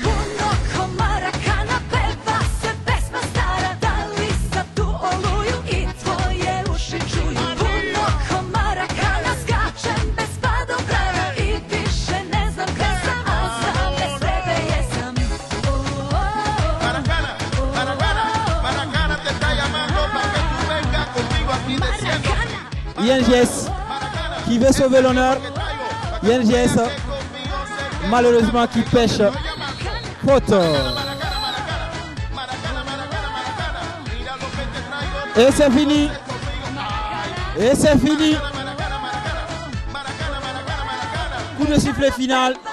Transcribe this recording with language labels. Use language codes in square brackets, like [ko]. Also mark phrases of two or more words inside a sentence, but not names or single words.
[sr] Puno komara kana peva se pesma stara, da li sad tu oluju i tvoje uši čuju. Puno komara kana skačem bez padobrana i više ne znam gde sam, a znam bez tebe jesam. [es] Maracana, Maracana, Maracana te está llamando para que tú vengas conmigo aquí desciendo. [fr] INGS qui veut sauver l'honneur. INGS malheureusement qui pêche. Faute. Et c'est fini. Et c'est fini. Coup de sifflet final.